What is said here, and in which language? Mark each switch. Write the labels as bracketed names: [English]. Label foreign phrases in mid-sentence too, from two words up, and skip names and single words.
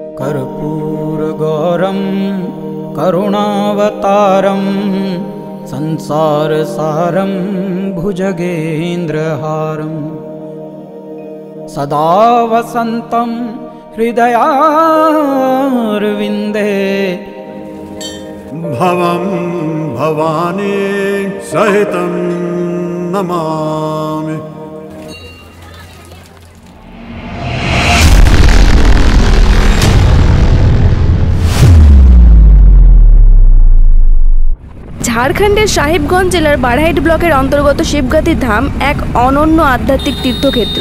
[Sanskrit] कर्पूरगौरं करुणावतारं संसारसारं भुजगेन्द्रहारं सदा वसन्तं हृदयारविन्दे भवं भवानी सहितं नमामि। [Bangla] ঝাড়খণ্ডের সাহেবগঞ্জ জেলার বারহাইট ব্লকের অন্তর্গত শিবগাতি ধাম এক অনন্য আধ্যাত্মিক তীর্থক্ষেত্র।